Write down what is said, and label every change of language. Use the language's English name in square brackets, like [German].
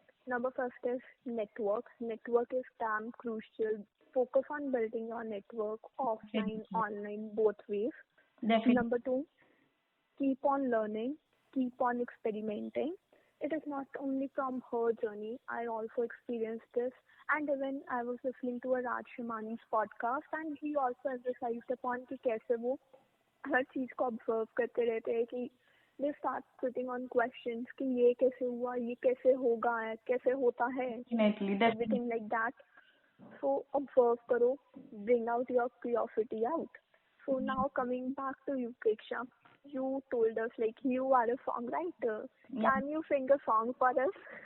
[English] Number first is network. Network is damn crucial. Focus on building your network offline, Definitely. online, both ways. Definitely. Number two, keep on learning, keep on experimenting. It is not only from her journey, I also experienced this. And even I was listening to a Raj Shimani's podcast and he also emphasized upon [Hindi] कि कैसे वो हर चीज को observe करते रहते हैं कि [English] they start putting on questions [Hindi] कि ये कैसे हुआ ये कैसे होगा कैसे होता है [English] Definitely. Definitely. Everything like that so observe करो bring out your curiosity out. So now coming back to you, Preksha, you told us like you are a songwriter. Yeah. Can you sing a song for us?